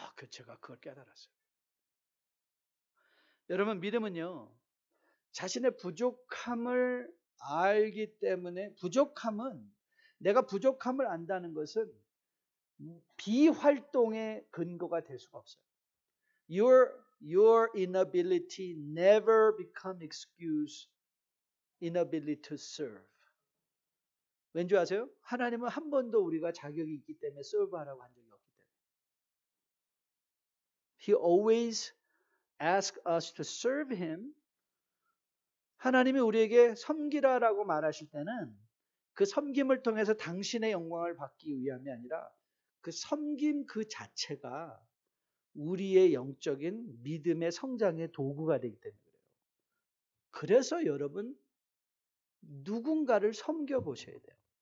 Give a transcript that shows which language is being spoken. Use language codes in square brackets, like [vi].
[ko] 제가 그걸 깨달았어요. 여러분 믿음은요. 자신의 부족함을 알기 때문에 내가 부족함을 안다는 것은 비활동의 근거가 될 수가 없어요. [en] Your inability never become excuse inability to serve. [ko] 왠지 아세요? 하나님은 한 번도 우리가 자격이 있기 때문에 serve하라고 한 적이 없기 때문에. [en] He always asks us to serve Him. [ko] 하나님이 우리에게 섬기라라고 말하실 때는 그 섬김을 통해서 당신의 영광을 받기 위함이 아니라 그 섬김 그 자체가 우리의 영적인 믿음의 성장의 도구가 되기 때문에 그래요. 그래서 여러분 누군가를 섬겨 보셔야 돼요.